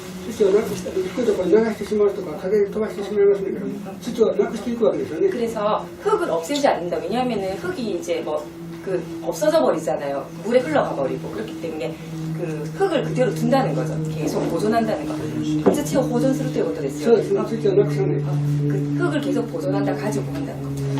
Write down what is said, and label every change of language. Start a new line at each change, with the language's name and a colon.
Japanese: 土をなくして低いところに流してしまうとか風で飛ばしてしまいますけども、土をなくしていくわけですよね。
Korean: 그래서 흙을 없애지 않는다. 왜냐하면은 흙이 이제 없어져 버리잖아요. 물에 흘러가 버리고 그렇기 때문에 그 흙을 그대로 둔다는 거죠. 계속 보존한다는 거.
Japanese: 土を保存するということですよ。そうですね、土をなくさない。
Korean: 그 흙을 계속 보존한다, 가지고 한다는 겁니다.